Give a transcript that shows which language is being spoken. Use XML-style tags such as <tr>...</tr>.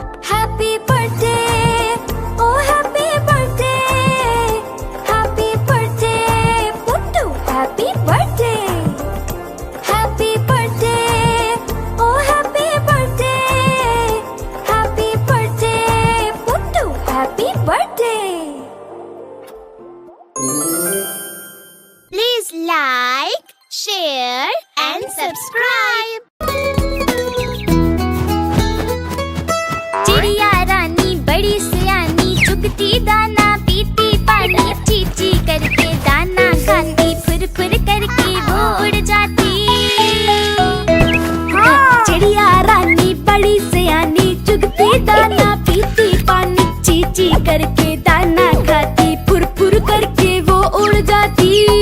<en>Happy birthday, oh happy birthday, happy birthday Puttu, happy birthday. Happy birthday, oh happy birthday, happy birthday Puttu, happy birthday. Please like, share and subscribe.</en> <hi>चिड़िया रानी बड़ी सियानी, चुगती दाना पीती पानी, चीची करके दाना खाती, फुर फुर करके वो उड़ जाती। चिड़िया रानी बड़ी सियानी, चुगती दाना पीती पानी, चीची करके दाना खाती, फुर फुर करके वो उड़ जाती।</hi>